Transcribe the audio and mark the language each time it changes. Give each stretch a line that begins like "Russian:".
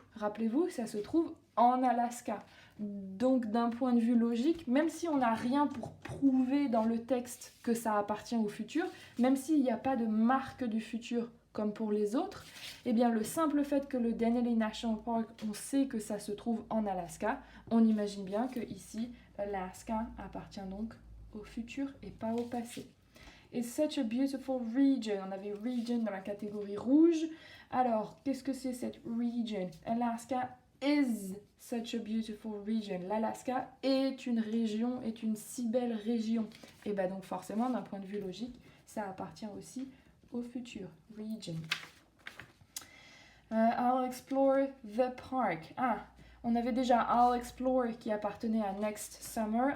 French: Rappelez-vous, ça se trouve en Alaska. Donc, d'un point de vue logique, même si on n'a rien pour prouver dans le texte que ça appartient au futur, même s'il n'y a pas de marque du futur comme pour les autres, eh bien, le simple fait que le Denali National Park, on sait que ça se trouve en Alaska, on imagine bien que ici, Alaska appartient donc au futur et pas au passé.
English: It's such a beautiful region.
French: On avait region dans la catégorie rouge. Alors, qu'est-ce que c'est cette region?
English: Alaska is such a beautiful region.
French: L'Alaska est une région, est une si belle région. Et bien donc forcément, d'un point de vue logique, ça appartient aussi au futur. Region.
English: I'll explore the park.
French: Ah, on avait déjà I'll explore qui appartenait à next summer.